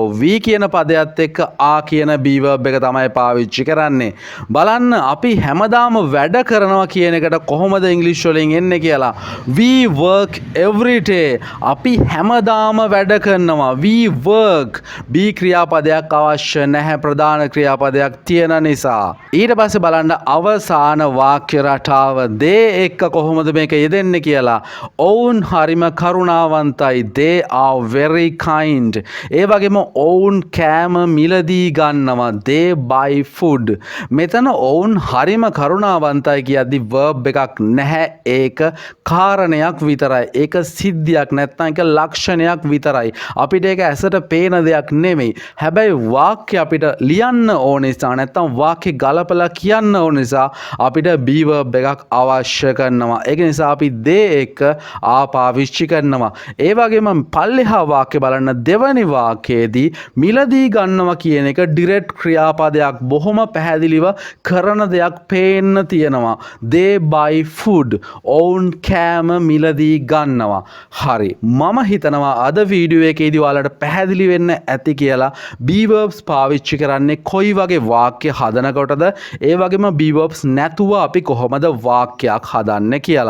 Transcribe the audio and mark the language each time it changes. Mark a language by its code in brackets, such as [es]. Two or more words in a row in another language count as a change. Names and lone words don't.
[si] we කියන පදයත් එක්ක ආ කියන [en] be verb [si] එක තමයි පාවිච්චි කරන්නේ. බලන්න අපි හැමදාම වැඩ කරනවා කියන එකට කොහොමද ඉංග්‍රීසි වලින් එන්නේ කියලා. [en] We work every day. [si] අපි හැමදාම වැඩ කරනවා. [en] We work. [si] be ක්‍රියාපදයක් අවශ්‍ය නැහැ. ප්‍රධාන ක්‍රියාපදයක් තියෙන නිසා. ඊට පස්සේ බලන්න අවසාන වාක්‍ය රටාව they එක්ක කොහොමද මේක යෙදෙන්නේ කියලා. ඔවුන් හරිම කරුණාවන්තයි. [en] They are very kind. [si] ඒ වගේම ඔවුන් කෑම මිලදී ගන්නවා. [en] They buy food. [si] මෙතන ඔවුන් හරිම කරුණාවන්තයි කියද්දි verb එකක් නැහැ. ඒක කාරණයක් විතරයි. ඒක සිද්ධියක් නැත්නම් ඒක ලක්ෂණයක් විතරයි. අපිට ඒක ඇසට පේන දෙයක් නෙමෙයි. හැබැයි වාක්‍ය අපිට ලියන්න ඕන නිසා නැත්නම් වාක්‍ය ගලපලා කියන්න ඕන නිසා අපිට [en] be verb [si] එකක් අවශ්‍ය කරනවා. ඒක නිසා අපි they එක ආ පාවිච්චි කරනවා. ඒ වගේම පල්ලෙහා වාක්‍ය බලන්න දෙවැනි වාක්‍යයේදී මිලදී ගන්නවා කියන එක direct ක්‍රියාපදයක්. බොහොම පැහැදිලිව කරන දෙයක් පේන්න තියෙනවා. [en] they buy food. [si] ඔවුන් කෑම මිලදී ගන්නවා. හරි. මම හිතනවා අද වීඩියෝ එකේදී ඔයාලට පැහැදිලි වෙන්න ඇති කියලා [en] be verbs [si] පාවිච්චි කරන්නේ කොයි වගේ වාක්‍ය හදනකොටද, ඒ වගේම [en] be verbs [si] නැතුව අපි කොහොමද වාක්‍යයක් හදන්නේ කියලා.